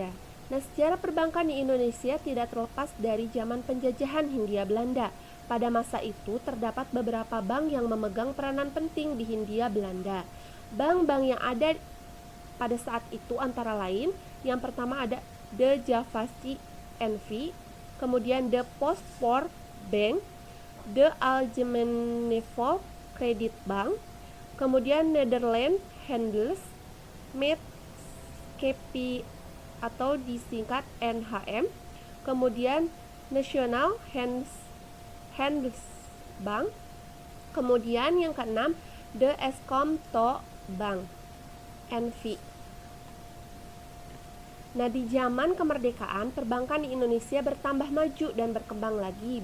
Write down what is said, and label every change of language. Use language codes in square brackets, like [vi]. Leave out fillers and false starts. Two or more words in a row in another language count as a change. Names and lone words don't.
[id] Nah, sejarah perbankan di Indonesia tidak terlepas dari zaman penjajahan Hindia Belanda. Pada masa itu terdapat beberapa bank yang memegang peranan penting di Hindia Belanda. Bank-bank yang ada pada saat itu antara lain, yang pertama ada De Javasche NV, kemudian De Postport Bank, De Algemene Volk Credit Bank, kemudian Nederland Handels, Maatschappij atau disingkat NHM, kemudian National Handels Bank, kemudian yang keenam De Eskom-to Bank NV. Nah, di zaman kemerdekaan, perbankan di Indonesia bertambah maju dan berkembang lagi.